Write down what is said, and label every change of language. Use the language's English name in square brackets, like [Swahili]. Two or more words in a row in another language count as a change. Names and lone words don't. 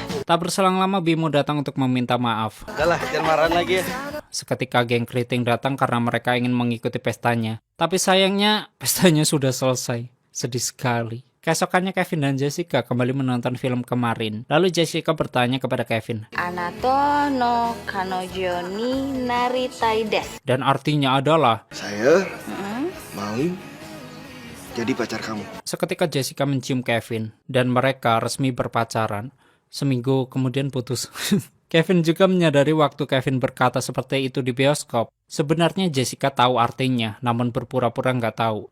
[Indonesian] Tak berselang lama Bimo datang untuk meminta maaf. Udah lah, jangan marahan lagi ya. Seketika geng keriting datang karena mereka ingin mengikuti pestanya. Tapi sayangnya, pestanya sudah selesai. Sedih sekali. Keesokannya Kevin dan Jessica kembali menonton film kemarin. Lalu Jessica bertanya kepada Kevin. [Japanese] あなたの彼女になりたいです. [Indonesian] Dan artinya adalah, Saya mau jadi pacar kamu. seketika Jessica mencium Kevin. Dan mereka resmi berpacaran. Seminggu kemudian putus. Kevin juga menyadari waktu Kevin berkata seperti itu di bioskop. Sebenarnya Jessica tahu artinya, namun berpura-pura nggak tahu.